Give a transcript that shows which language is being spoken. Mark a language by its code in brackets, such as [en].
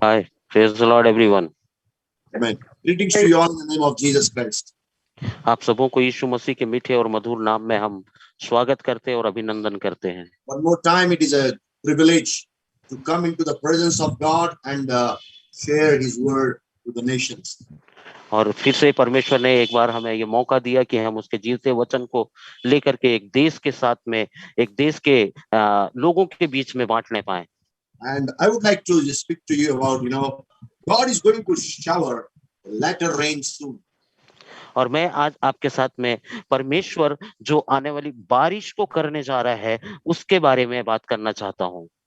[en] Hi, praise the Lord, everyone. Amen. Greetings to you all in the name of Jesus Christ. [hi] आप सबों को यीशु मसीह के मीठे और मधुर नाम में हम स्वागत करते और अभिनंदन करते हैं। [en] One more time, it is a privilege to come into the presence of God and share His word to the nations. [hi] और फिर से परमेश्वर ने एक बार हमें ये मौका दिया कि हम उसके जीते वचन को लेकर के एक देश के साथ में, एक देश के लोगों के बीच में बांटने पाए। [en] And I would like to just speak to you about, God is going to shower latter rain soon. [hi] और मैं आज आपके साथ में परमेश्वर जो आने वाली बारिश को करने जा रहा है उसके बारे में बात करना चाहता हूँ।